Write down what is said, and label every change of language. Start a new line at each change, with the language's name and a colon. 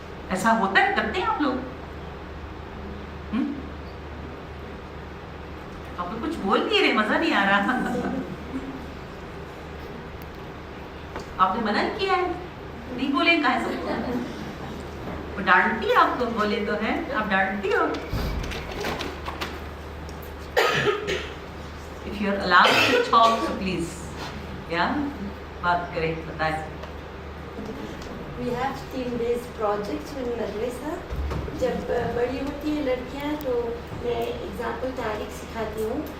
Urdu: ایسا ہوتا ہے, کرتے ہیں آپ لوگ؟ آپ لوگ کچھ بول نہیں رہے, مزہ نہیں آ رہا. آپ نے منع کیا ہے, نہیں بولے, کہاں سے وہ ڈانٹتی ہے آپ کو, بولے تو ہے, آپ ڈانٹتی ہو.
English: If you are allowed to talk, so please,
Urdu: بات کریں, بتائیں.
English: We have team-based projects in madrasa.
Urdu: جب بڑی ہوتی ہیں لڑکیاں تو میں ایگزامپل تاریخ سکھاتی ہوں.